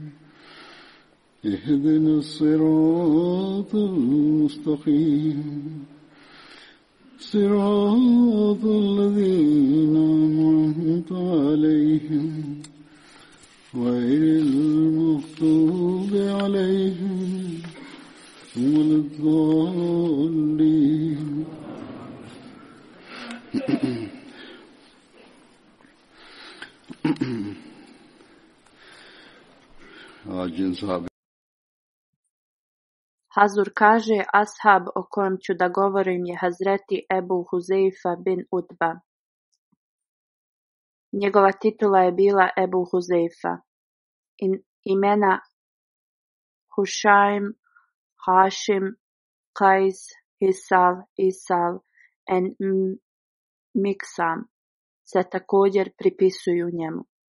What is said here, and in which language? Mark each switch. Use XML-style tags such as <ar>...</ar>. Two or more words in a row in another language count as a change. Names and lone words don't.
<ar>اهدنا الصراط المستقيم صراط الذين أنعمت عليهم غير المغضوب عليهم ولا الضالين</ar> <bs>Hazur kaže, ashab o kojem ću da govorim je Hazreti Ebu Huzeifa bin Utba. Njegova titula je bila Ebu Huzeifa. Imena Hušajm, Hašim, Kajs, Hisal, Isal en Miksam se također pripisuju njemu.</bs>